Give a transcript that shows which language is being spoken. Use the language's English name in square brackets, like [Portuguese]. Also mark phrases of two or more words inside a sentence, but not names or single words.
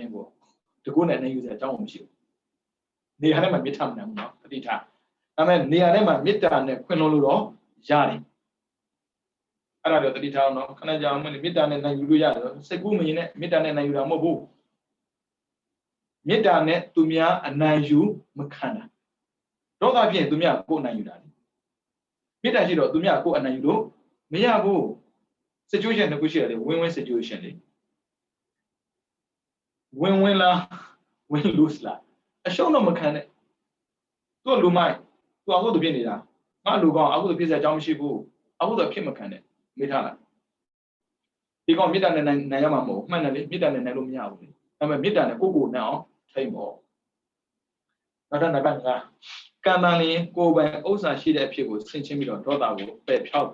[Burmese] င်းကိုတကုနဲ့နိုင်ယူစရာအကြောင်းမရှိဘူးနေရာတိုင်းမှာမေတ္တာမနိုင်ဘူးနော်တတိထားဒါပေမဲ့နေရာတိုင်းမှာမေတ္တာနဲ့ခွင့်လို့တော့ရတယ်အဲ့ဒါတော့တတိထားအောင်နော်ခဏကြာအောင်မေတ္တာနဲ့နိုင်ယူလို့ရတယ်စိတ်ကူးမရင်နဲ့မေတ္တာနဲ့နိုင်ယူတာမဟုတ်ဘူးမေတ္တာနဲ့သူများအနိုင်ယူမခံတာဒေါသဖြစ်ရင်သူများကိုယ်အနိုင်ယူတာလေမေတ္တာရှိတော့သူများကိုယ်အနိုင်ယူလို့မရဘူး situation တစ်ခုရှိတယ်လေ [English] win-win situation [Burmese] လေ win-win လား win-lose လားအရှုံးတော့မခံနဲ့သူ့လူမိုက်သူအခုသူဖြစ်နေတာငါလူကောင်းအခုသူဖြစ်စရာအကြောင်းမရှိဘူးအခုတော့ဖြစ်မခံနဲ့မေးထားလိုက်ဒီကောင်မေတ္တာနဲ့နိုင်ရမှာမဟုတ်မှန်တယ်လေမေတ္တာနဲ့နိုင်လို့မရဘူးလေဒါပေမဲ့မေတ္တာနဲ့ ကိုယ့်ကိုယ်နဲ့အောင်ထိမ့်ပေါ့နောက်တစ်နံပါတ်ကကံတန်လျင်ကိုယ်ပိုင်ဥစ္စာရှိတဲ့အဖြစ်ကိုဆင်ခြင်ပြီးတော့ဒေါသကိုပယ်ဖြောက်